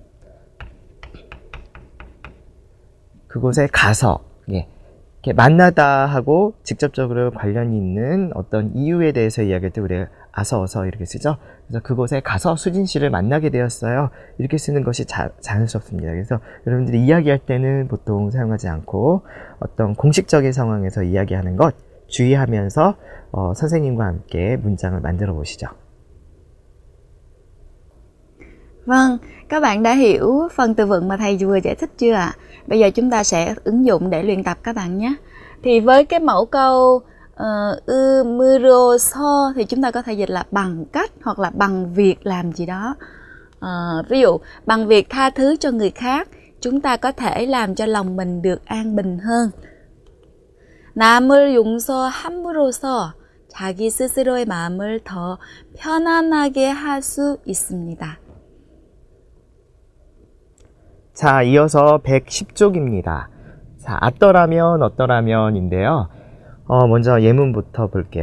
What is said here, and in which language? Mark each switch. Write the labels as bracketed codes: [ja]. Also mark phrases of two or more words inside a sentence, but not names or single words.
[ko] 그곳에 가서, 예, 이렇게 만나다 하고 직접적으로 관련이 있는 어떤 이유에 대해서 이야기할 때 우리가 어서 이렇게 쓰죠. 그래서 그곳에 가서 수진 씨를 만나게 되었어요. 이렇게 쓰는 것이 자연스럽습니다. 그래서 여러분들이 이야기할 때는 보통 사용하지 않고 어떤 공식적인 상황에서 이야기하는 것 주의하면서 선생님과 함께 문장을 만들어 보시죠. [vi] Vâng, các bạn đã hiểu phần từ vựng mà thầy vừa giải thích chưa ạ? Bây giờ chúng ta sẽ ứng dụng để luyện tập các bạn nhé. Thì với cái mẫu câu 으므로서 thì chúng ta có thể dịch là bằng cách hoặc là bằng việc làm gì đó. Ví dụ bằng việc tha thứ cho người khác, chúng ta có thể làm cho lòng mình được an bình hơn. [ko] 남을 용서함으로써 자기 스스로의 마음을 더 편안하게 할 수 있습니다. 자, 이어서 110쪽입니다. 자, 어떠라면인데요. 먼저 예문부터 볼게요.